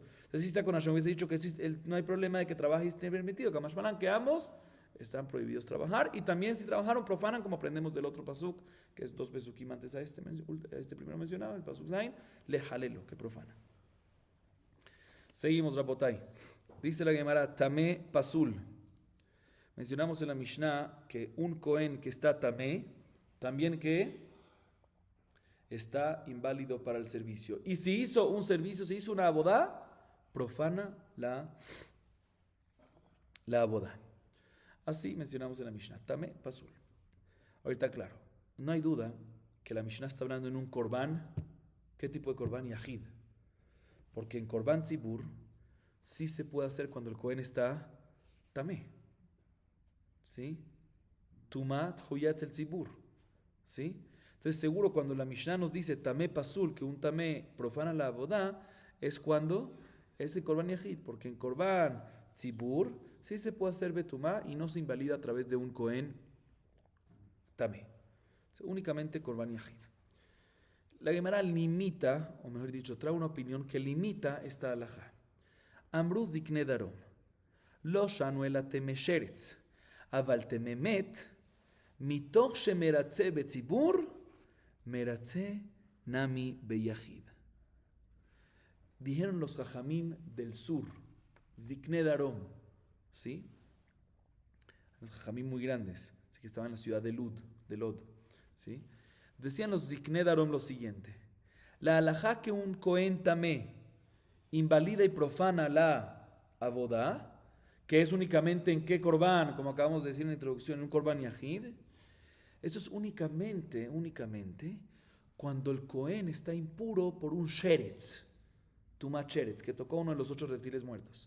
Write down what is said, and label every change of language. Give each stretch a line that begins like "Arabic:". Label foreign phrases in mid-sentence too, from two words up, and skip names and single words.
Spanish: Entonces sí está con Hashem, hubiese dicho que sí, no hay problema de que trabaje y esté permitido, que ambos están prohibidos trabajar. Y también si trabajaron, profanan, como aprendemos del otro pasuk, que es 2 pesukim antes a este primero mencionado, el pasuk Zain,
Hebrew: לחללו,
Spanish: que profana. Seguimos, Rabotai. Dice la Gemara,
Hebrew: טמא פסול.
Spanish: Mencionamos en la Mishnah que un Cohen que está tamé, también que está inválido para el servicio. Y si hizo un servicio, si hizo una abodá, profana la abodá. Así mencionamos en la Mishnah,
Hebrew: טמא פסול.
Spanish: Ahorita claro, no hay duda que la Mishnah está hablando en un korban. ¿Qué tipo de korban? Yahid. Porque en
Hebrew: קרבן ציבור
Spanish: sí se puede hacer cuando el Cohen está tamé. ¿Sí?
Hebrew: טומאה הותרה בציבור.
Spanish: ¿Sí? Entonces seguro cuando la Mishnah nos dice
Hebrew: טמא פסול,
Spanish: que un tamé profana la abodá, es cuando es el
Hebrew: קרבן יחיד.
Spanish: Porque en
Hebrew: קרבן ציבור
Spanish: sí se puede hacer betumá y no se invalida a través de un Cohen tamé. Únicamente
Hebrew: קרבן יחיד.
Spanish: La Gemara limita, o mejor dicho, trae una opinión que limita esta halajá.
Hebrew: אמרו זקני דרום לא שנו אלא טמא שרץ אבל טמא מת מתוך שמרצה בציבור מרצה נמי ביחיד.
Spanish: Dijeron los jajamim del sur,
Hebrew: זקני דרום,
Spanish: ¿sí? Los jajamim muy grandes, así que estaban en la ciudad de Lod, ¿sí? Decían los
Hebrew: זקני דרום
Spanish: lo siguiente: la halajá que un Cohen tamé invalida y profana la abodá, que es únicamente en qué korban, como acabamos de decir en la introducción, en un
Hebrew: קרבן יחיד,
Spanish: eso es únicamente cuando el Cohen está impuro por un sheretz,
Hebrew: טומאת שרץ,
Spanish: que tocó uno de los 8 reptiles muertos.